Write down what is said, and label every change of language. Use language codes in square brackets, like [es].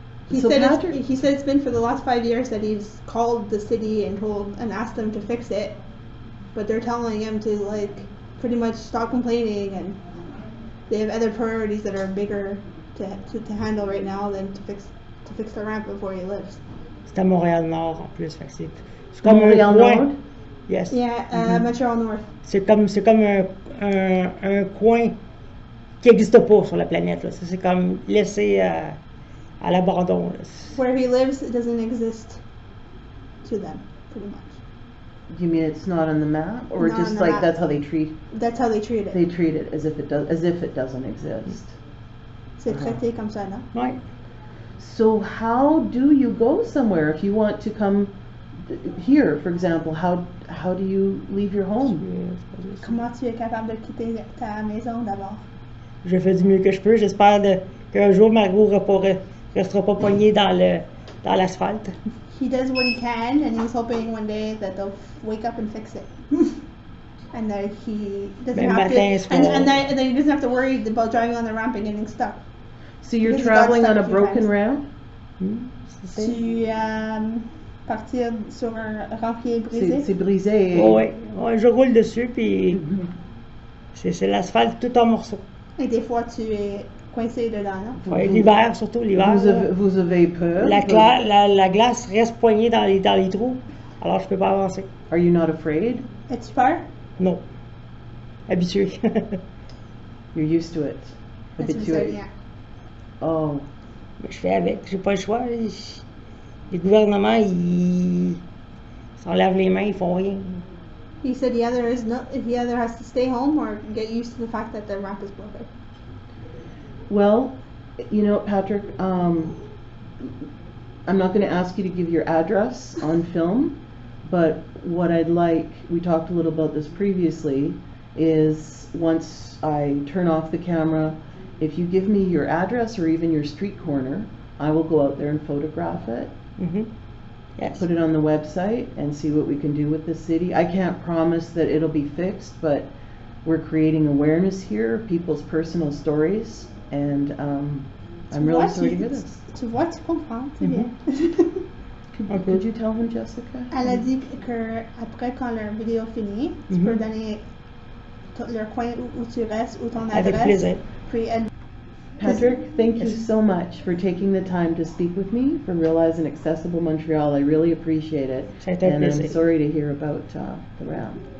[en] He said it's been for the last 5 years that he's called the city and asked them to fix it, but they're telling him to pretty much stop complaining, and they have other priorities that are bigger to handle right now than to fix the ramp before he lives. [fr] C'est à Montréal Nord en plus, c'est comme Montréal Nord. [en] Yes. Yeah, Montreal North. [fr] C'est comme un coin qui n'existe pas sur la planète là. C'est comme laissé à l'abandon. [en] Where he lives, it doesn't exist to them, pretty much. You mean it's not on the map, or not just map. that's how they treat? That's how they treat it. They treat it as if it doesn't exist. [fr] C'est traité comme ça, non? Ouais. [en] So how do you go somewhere if you want to come here, for example? How do you leave your home? [fr] Comment tu es capable de quitter ta maison d'abord? Je fais du mieux que je peux. J'espère qu'un jour Margot restera pas poignée dans l'asphalte. [en] He does what he can, and he's hoping one day that they'll wake up and fix it, and that he doesn't have to, and that he doesn't have to worry about driving on the ramp and getting stuck. So you're traveling on a broken ramp? [fr] Tu partir sur un rampe qui est brisé. C'est brisé. Ouais, je roule dessus puis c'est l'asphalte tout en morceaux. Et des fois tu es coincé dedans, non? Ouais, l'hiver, surtout l'hiver. Vous avez peur? La glace reste poignée dans les trous, alors je peux pas avancer. [en] Are you not afraid? [fr] Es-tu peur? Non. Habitué. [en] You're used to it. Habitué. Yeah. Oh. [fr] Mais je fais avec, j'ai pas le choix. Les gouvernements, ils s'enlèvent les mains, ils font rien. [en] He said he either has to stay home or get used to the fact that the ramp is broken. Well, you know, Patrick, I'm not going to ask you to give your address on film, but what I'd like, we talked a little about this previously, is once I turn off the camera, if you give me your address or even your street corner, I will go out there and photograph it. Yes. Put it on the website and see what we can do with the city. I can't promise that it'll be fixed, but we're creating awareness here, people's personal stories, and I'm really sorry to hear this. [fr] Tu vois, tu comprends, c'est bien. [en] Could you tell him, Jessica? [fr] Elle a dit que après quand leur vidéo finit, tu peux donner leur coin où tu restes ou ton adresse. Avec plaisir. Puis elle... [en] Patrick, thank you so much for taking the time to speak with me, for realizing Accessible Montreal. I really appreciate it. [fr] C'est un [en] And I'm [fr] plaisir. [en] sorry to hear about the round.